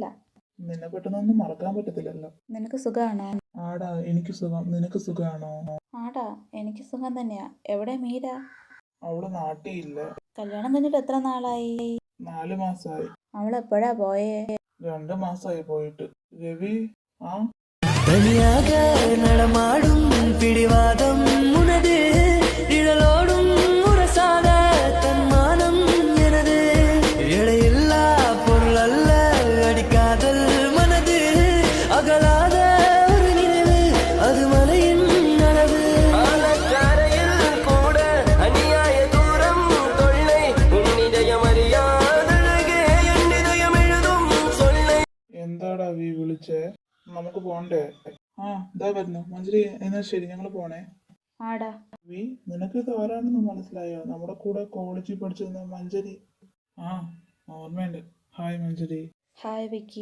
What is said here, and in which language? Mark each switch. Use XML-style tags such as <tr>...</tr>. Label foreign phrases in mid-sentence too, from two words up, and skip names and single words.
<ml>നിന്നെ പെട്ടെന്നൊന്നും മറക്കാൻ പറ്റത്തില്ലല്ലോ. നിനക്ക് സുഖാണോ? ആടാ, എനിക്ക് സുഖം. നിനക്ക് സുഖാണോ? ആടാ, എനിക്ക് സുഖം തന്നെയാ. എവിടെ മീര? അവള് നാട്ടിയില്ല. കല്യാണം കഴിഞ്ഞിട്ട് എത്ര നാളായി? 4 മാസമായി. അവൾ എപ്പോഴാ പോയേ? 2 മാസമായി പോയിട്ട്. രവി</ml> <ta>தனியாக நடமாடும் பிடிவாதம் உனது நிழலோடும் உரசாத தன்மானம் எனது எடையில்லா பொருள் அல்ல அடிக்காதல் மனது அகலாத ஒரு நினைவு அது மலையின் அளவு ஆலக்காரையில் கூட அநியாய தூரம் தொல்லை உன்னிதயம் அறியாதழகே என் இதயம் எழுதும் சொல்லை.</ta> <ml>എന്താടാ വി വിളിച്ചേ? നമുക്ക് പോണ്ടേ? ഇതാ വരുന്നു. മഞ്ചേരി, എന്നാ ശരി, ഞങ്ങള് പോണേ. ആടാ. വി, നിനക്ക് ഇത് ആരാണെന്ന് മനസ്സിലായോ? നമ്മുടെ കൂടെ കോളേജിൽ പഠിച്ചിരുന്ന മഞ്ചേരി. ഓർമ്മയുണ്ട്. ഹായ് മഞ്ചേരി. ഹായ് വിക്കി.</ml>